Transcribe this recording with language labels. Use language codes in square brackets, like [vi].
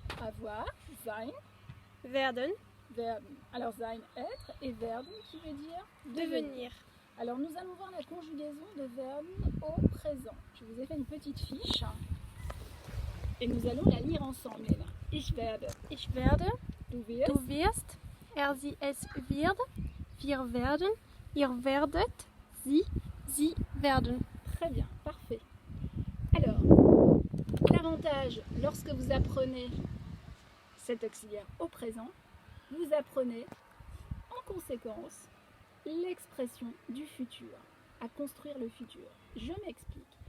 [de] Avoir, sein, werden, werden. [fr] Alors sein, être, et werden qui veut dire devenir. Alors nous allons voir la conjugaison de verben au présent. Je vous ai fait une petite fiche et nous allons la lire ensemble, Léna. [de] Ich werde. Ich werde, Du wirst. du wirst, sie, es wird, wir werden, ihr werdet, sie werden. [fr] Très bien, parfait. Alors, l'avantage lorsque vous apprenez cet auxiliaire au présent, vous apprenez en conséquence l'expression du futur, à construire le futur. Je m'explique.